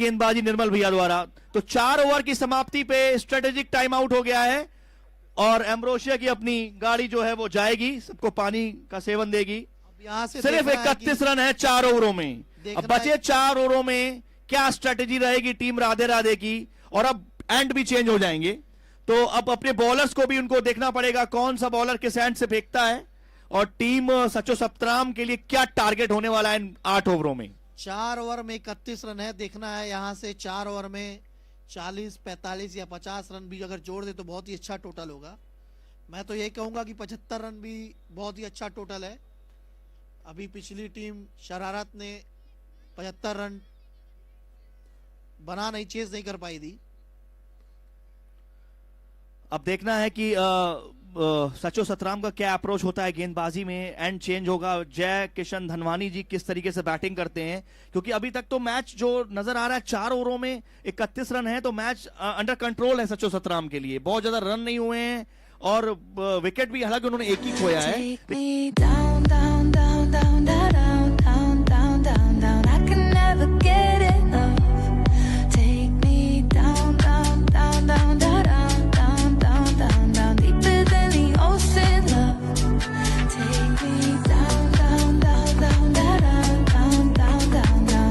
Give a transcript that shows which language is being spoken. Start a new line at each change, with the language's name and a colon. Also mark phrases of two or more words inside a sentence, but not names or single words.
Hindi: गेंदबाजी निर्मल भैया द्वारा। तो 4 ओवर की समाप्ति पे
English: strategic time out
Hindi: हो गया है और एम्ब्रोशिया की अपनी गाड़ी जो है वो जाएगी, सबको पानी का सेवन देगी। अब यहाँ से सिर्फ देखना है 31 कि रन है 4 ओवरों में। अब देखना बचे है- 4 ओवरों में क्या स्ट्रेटेजी रहेगी टीम राधे राधे की। और अब एंड भी चेंज हो जाएंगे, तो अब अपने बॉलर्स को भी उनको देखना पड़ेगा कौन सा बॉलर किस एंड से फेंकता है, और टीम सचो सतराम के लिए क्या टारगेट होने वाला है इन 8 ओवरों में। 4 ओवर में 31 रन है। देखना है यहाँ से 4 ओवर में 40, 45 या 50 रन भी अगर जोड़ दे तो बहुत ही अच्छा टोटल होगा। मैं तो यही कहूंगा कि 75 रन भी बहुत ही अच्छा टोटल है। अभी पिछली टीम शरारत ने 75 रन बना नहीं, चेज नहीं कर पाई थी। अब देखना है कि सचो सतराम का क्या अप्रोच होता है गेंदबाजी में।
English: end change
Hindi: होगा। जय किशन धनवानी जी किस तरीके से बैटिंग करते हैं, क्योंकि अभी तक तो मैच जो नजर आ रहा है 4 ओवरों में 31 रन है, तो मैच
English: under control
Hindi: है सचो सतराम के लिए। बहुत ज्यादा रन नहीं हुए हैं और विकेट भी हालांकि उन्होंने एक ही खोया है।
English: Take me down, down, down, down, down, down, down, down, down. I can never get enough. Take me down, down, down, down, down, down, down, down, down, deeper than the ocean, love. Take me down, down, down, down, down, down, down, down, down.